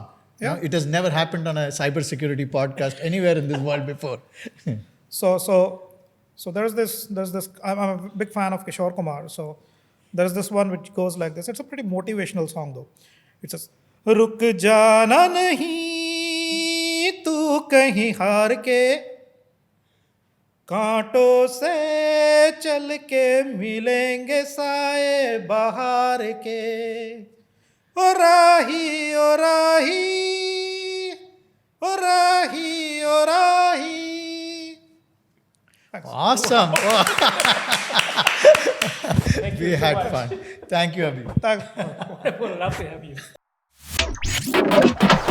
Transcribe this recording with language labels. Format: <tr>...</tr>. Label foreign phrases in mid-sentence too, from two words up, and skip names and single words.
<en>Yeah. It has never happened on a cybersecurity podcast anywhere in this world before. So there's this. I'm a big fan of Kishore Kumar. So there's this one which goes like this. It's a pretty motivational song though. It says,</en> <hi>"रुक जाना नहीं, तू कहीं हार के, काँटों से चल के मिलेंगे साये बहार के, ओ राही, ओ राही, ओ राही, ओ राही."</hi> <en>Awesome. We had fun. Thank you, Abhi. Thanks. Wonderful. Love to have you.</en>